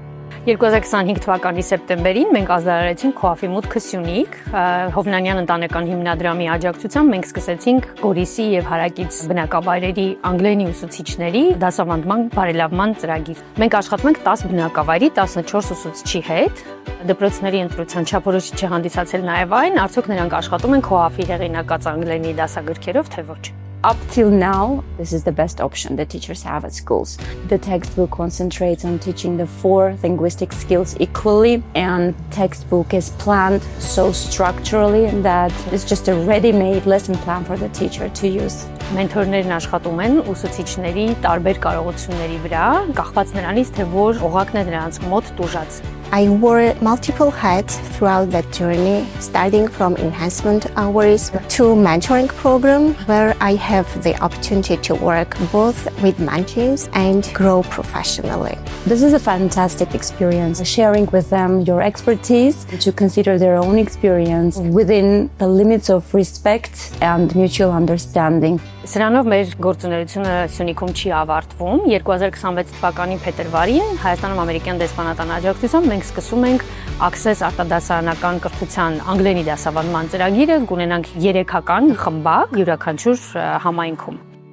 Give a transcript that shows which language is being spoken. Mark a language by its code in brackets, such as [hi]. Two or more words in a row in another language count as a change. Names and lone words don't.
[hy] 2025 թվականի սեպտեմբերին մենք ազդարարեցինք Քոաֆի մուտքը Սյունիք, Հովնանյան ընտանեկան հիմնադրամի աջակցությամբ մենք սկսեցինք Գորիսի եւ հարակից բնակավայրերի անգլերենի ուսուցիչների դասավանդման բարելավման ծրագիր։ Մենք աշխատում ենք 10 բնակավայրի 14 ուսուցչի հետ։ Դպրոցների ընտրության չափորոշիչ չհանդիսացել նաեւ այն, արդյոք նրանք աշխատում են Քոաֆի հեղինակած անգլերենի դասագրքերով, թե ոչ։ [en] Up till now, this is the best option that teachers have at schools. The textbook concentrates on teaching the 4 linguistic skills equally, and textbook is planned so structurally that it's just a ready-made lesson plan for the teacher to use. [hy] Մենթորներն աշխատում են ուսուցիչների տարբեր կարողությունների վրա, կախված նրանից, թե որ օղակն է նրանց մոտ տուժած։ [en] I wore multiple hats throughout that journey, starting from enhancement hours to mentoring program, where I have the opportunity to work both with Manchins and grow professionally. This is a fantastic experience, sharing with them your expertise, to consider their own experience within the limits of respect and mutual understanding. [hy] Սրանով մեր գործունեությունը Սյունիքում չի ավարտվում։ 2026 թվականի փետրվարին Հայաստանում ամերիկյան դեսպանատան աջակցությամբ մենք սկսում ենք Access արտադասարանական կրթության անգլերենի դասավանդման ծրագիրը, կունենանք 3-ական խմբակ յուրաքանչյուր համայնքում։